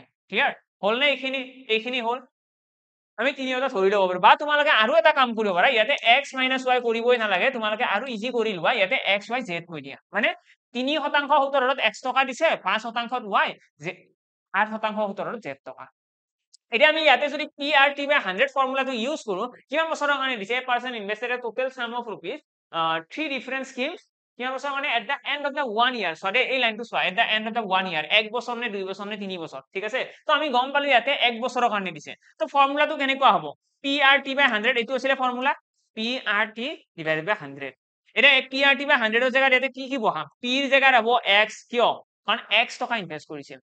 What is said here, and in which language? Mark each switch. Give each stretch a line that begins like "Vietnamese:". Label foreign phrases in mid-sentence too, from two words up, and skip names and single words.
Assamese: ক্লিয়াৰ হ'ল নে? এইখিনি হ'ল। আমি তিনিওটা ধৰি ল'ব পাৰো, বা তোমালোকে আৰু এটা কাম কৰিব পাৰা, ইয়াতে
English: x minus y
Assamese: কৰিবই নালাগে, তোমালোকে আৰু ইজি কৰি লোৱা, ইয়াতে x y z কৈ দিয়া। মানে 3% উত্তৰত x টকা দিছে, 5% y, 8% উত্তৰত z টকা। এতিয়া আমি ইয়াতে যদি
English: PRT by 100
Assamese: ফৰ্মুলাটো ইউজ কৰো, কিমান বছৰৰ কাৰণে দিছে?
English: A person invested a total sum of rupees 3 different schemes,
Assamese: কিমান বছৰ কাৰণে?
English: at the end of the 1 year।
Assamese: সদায় এই লাইনটো চোৱা,
English: at the end of the 1 year,
Assamese: 1 বছৰ নে 2 বছৰ নে 3 বছৰ, ঠিক আছে? তো আমি গম পালো ইয়াতে 1 বছৰৰ কাৰণে দিছে। তো ফৰ্মুলাটো কেনেকুৱা হ'ব?
English: PRT by 100,
Assamese: এইটো আছিলে ফৰ্মুলা,
English: PRT divided by 100।
Assamese: এতিয়া
English: PRT by 100
Assamese: ৰ জেগাত ইয়াতে কি বহাম? P ৰ জেগাত হ'ব x, কিয়? কাৰণ x টকা ইনভেষ্ট কৰিছিল।